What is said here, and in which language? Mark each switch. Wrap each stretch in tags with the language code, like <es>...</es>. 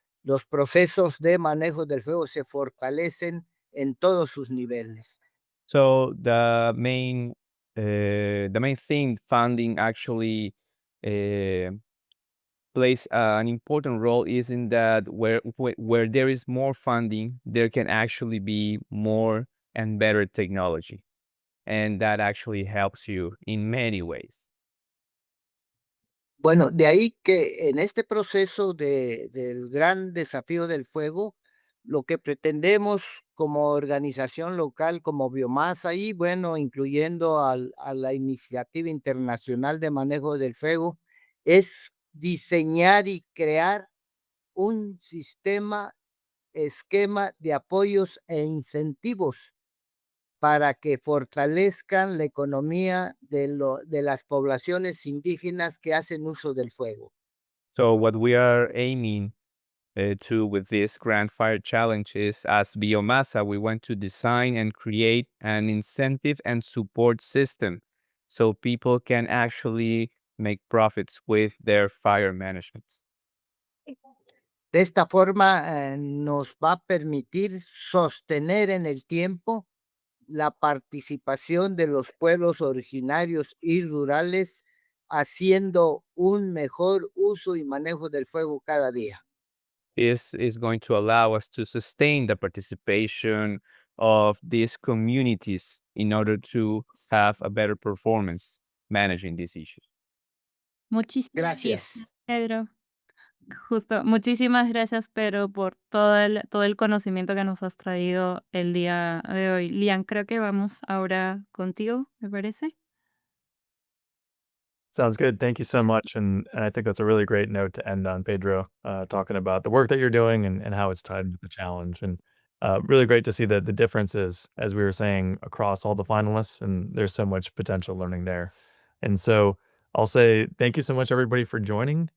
<es>Los procesos de manejo del fuego se fortalecen en todos sus niveles.</es> <en>So the main thing funding actually plays an important role is in that where there is more funding, there can actually be more and better technology, and that actually helps you in many ways.</en> <es>Bueno, de ahí que en este proceso del gran desafío del fuego, lo que pretendemos como organización local, como Biomasa y bueno, incluyendo a la Iniciativa Internacional de Manejo del Fuego, es diseñar y crear un esquema de apoyos e incentivos para que fortalezcan la economía de las poblaciones indígenas que hacen uso del fuego.</es> <en>So what we are aiming to with this Grand Fire Challenge is, as Biomasa, we want to design and create an incentive and support system so people can actually make profits with their fire management.</en> <es>De esta forma, nos va a permitir sostener en el tiempo la participación de los pueblos originarios y rurales haciendo un mejor uso y manejo del fuego cada día.</es> <en>This is going to allow us to sustain the participation of these communities in order to have a better performance managing these issues.</en> <es>Muchísimas Gracias. Pedro. Justo, muchísimas gracias, Pedro, por todo el conocimiento que nos has traído el día de hoy. Lian, creo que vamos ahora contigo, ¿me parece?</es> <en>Sounds good. Thank you so much. And I think that's a really great note to end on, Pedro, talking about the work that you're doing and how it's tied with the challenge. And really great to see the differences, as we were saying, across all the finalists. And there's so much potential learning there. And so I'll say thank you so much, everybody, for joining.</en>